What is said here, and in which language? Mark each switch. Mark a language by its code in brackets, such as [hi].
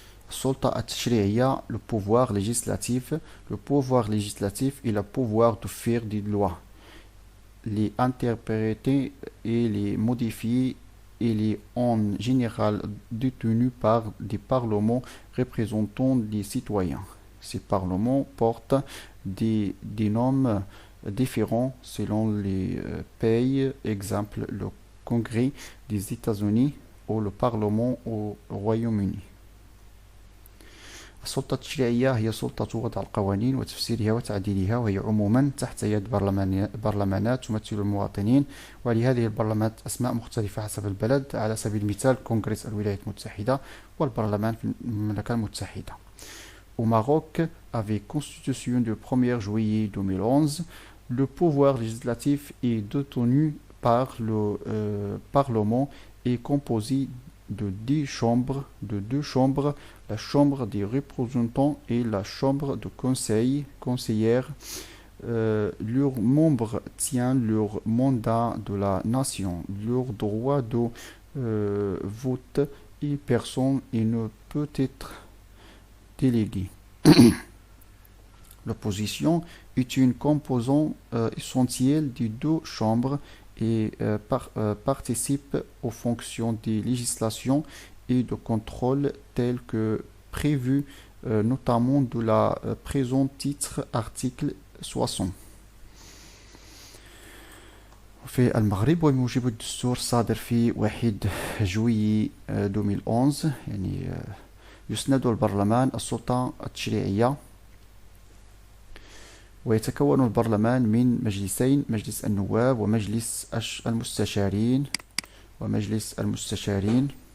[ar] السلطة التشريعية [fr] le pouvoir législatif. Le pouvoir législatif est le pouvoir de faire des lois, les interpréter et les modifier, et les en général détenus par des parlements représentant les citoyens. Ces parlements portent des noms différents selon les pays, exemple le Congrès des États-Unis ou le Parlement au Royaume-Uni. [ar] السلطة التشريعية هي سلطة وضع القوانين وتفسيرها وتعديلها، وهي عموما تحت يد برلمانات تمثل المواطنين، ولهذه البرلمانات أسماء مختلفة حسب البلد. على سبيل المثال كونغرس الولايات المتحدة والبرلمان في المملكة المتحدة. [fr] Au Maroc, avec constitution du 1er juillet 2011, le pouvoir législatif est détenu par le Parlement et composé de deux chambres, la Chambre des représentants et la Chambre de conseillère. Leurs membres tiennent leur mandat de la nation, leur droit de vote et personne ne peut être délégué. L'opposition est une composante essentielle des deux chambres et participe aux fonctions de législation et de contrôle telles que prévues notamment de la présent titre article 60. [ar] في المغرب وبموجب الدستور الصادر في 1 جويي 2011 يسند البرلمان السلطة التشريعية، ويتكون البرلمان من مجلسين، مجلس النواب ومجلس المستشارين.